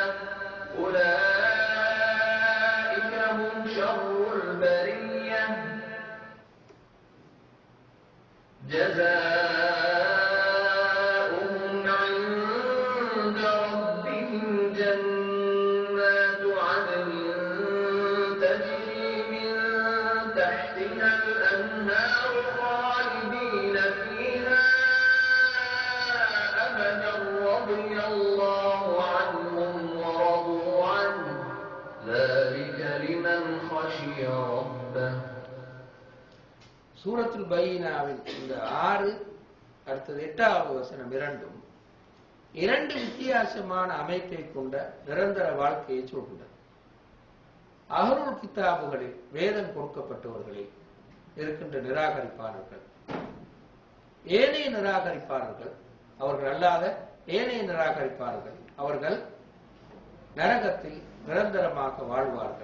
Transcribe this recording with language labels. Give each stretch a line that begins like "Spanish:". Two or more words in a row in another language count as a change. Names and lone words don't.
Arabic: أولئك هم شر البرية جزاؤهم عند ربهم جنات عدن تجري من تحتها الأنهار خالدين فيها أبدا رضي الله عنهم ورضوا عنه ذلك لمن خشي ربه.
Tamil: சூரத்துல் பையினாவில் இந்த 6 அடுத்தது 8வது வசனம் இரண்டு வித்தியாசமான அமைப்பை கொண்ட நிரந்தர வாழ்க்கையை சொல்கின்றன. அஹ்லுல் கிதாபுகளில் வேதம் கொடுக்கப்பட்டவர்களில் இருக்கின்ற நிராகரிப்பாளர்கள், ஏனைய நிராகரிப்பாளர்கள், அவர்கள் அல்லாத ஏனைய நிராகரிப்பாளர்கள், அவர்கள் நரகத்தில் நிரந்தரமாக வாழ்வார்கள்.